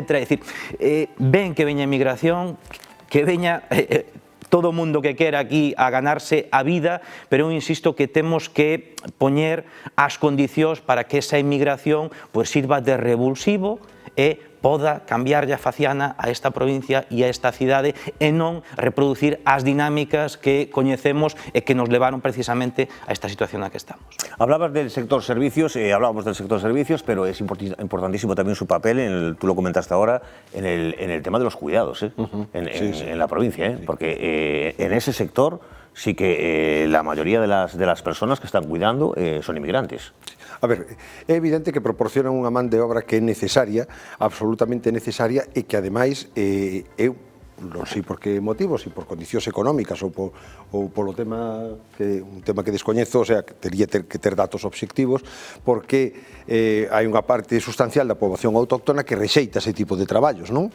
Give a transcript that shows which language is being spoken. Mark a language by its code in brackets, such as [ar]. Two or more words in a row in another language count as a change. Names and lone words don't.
[gl] É dicir, ven que veña a inmigración, que veña todo o mundo que quera aquí a ganarse a vida, pero eu insisto que temos que poñer as condicións para que esa inmigración sirva de revulsivo e poda cambiarlle a faciana a esta provincia e a esta cidade e non reproducir as dinámicas que coñecemos e que nos levaron precisamente a esta situación na que estamos. [es] Hablabas del sector servicios, hablábamos del sector servicios, pero es importantísimo también su papel, tú lo comentaste ahora, en el tema de los cuidados, en la provincia, porque en ese sector sí que la mayoría de las personas que están cuidando son inmigrantes. [gl] A ver, é evidente que proporcionan unha man de obra que é necesaria, absolutamente necesaria, e que ademais eu non sei por que motivos, se por condicións económicas ou polo tema un tema que descoñezo, [es] o sea, [gl] que teria que ter datos obxectivos, porque hai unha parte sustancial da poboación autóctona que rexeita ese tipo de traballos, non?